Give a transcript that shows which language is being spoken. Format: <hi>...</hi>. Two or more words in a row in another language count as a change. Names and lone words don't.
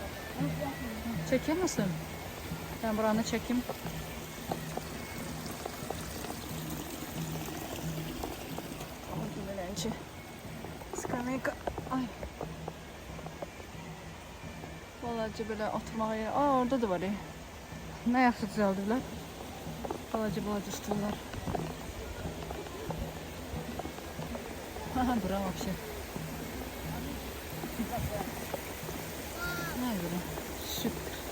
<tr>Çeker misin? Ben buranı çekeyim.</tr> <az>Orada skameyka. Ay.</az> <tr>Balaca böyle oturmak yeri. Aa, orada da var ya.</tr> <az>Ne yaxşı düzeldirlər. Balaca stullar. Bura вообще.</az> <tr>Ne böyle? Süper.</tr>